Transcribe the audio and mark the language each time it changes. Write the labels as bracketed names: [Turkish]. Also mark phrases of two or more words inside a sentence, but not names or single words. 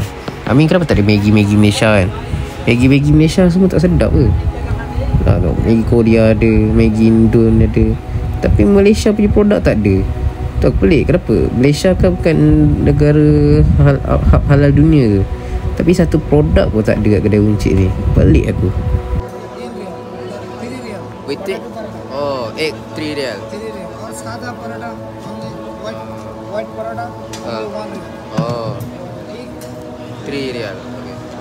[Malay] Kenapa tak ada Maggi Malaysia kan? Maggi Malaysia semua tak sedap ke? Maggi Korea ada, Maggi Indon ada, tapi Malaysia punya produk tak ada. Tu aku pelik kenapa. Malaysia kan bukan negara halal dunia ke? Tapi satu produk pun tak ada kat kedai runcit ni. Pelik aku. [English] With it? Oh, egg 3 riyal. [Hindi] और सादा पराठा हमने white पराठा 1 रियाल. [English] Oh, 3 riyal. Okay.